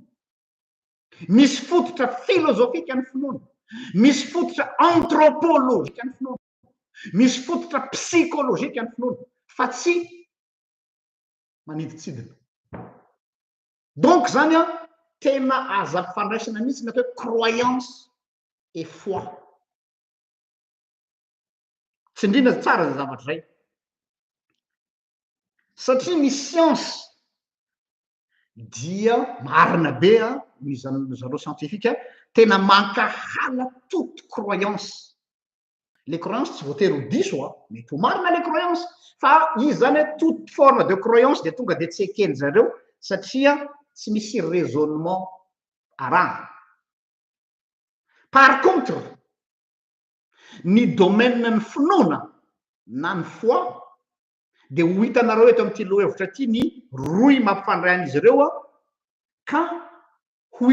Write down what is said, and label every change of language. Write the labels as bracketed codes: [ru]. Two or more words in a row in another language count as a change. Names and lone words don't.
[mg] Misy fototra philosophique ny finoana. Misy fototra anthropologique ny finoana. Misy fototra psychologique ny finoana. Fa tsy maniditsidina. Donc zany tena aza fandraisana mihitsy ny atao hoe [fr] croyance et foi. [mg] Tsindrina tsara zay zavatra zay. Satria ny science dia marina be zareo scientifique tena mankahala [fr] toute croyance. Les croyances [mg] tsy voatery ho diso mety ho marina [fr] les croyances [mg] fa izy zany [fr] toute forme de croyance [mg] de tonga de tsy ekeny zareo satria tsy misy raisonnement arahana. [fr] Par contre [mg] ny domaine ny finoana na ny foi de ho hitanareo eto amin'ity lohevitra ty ny roy mampifandray an'izy ireo ka ho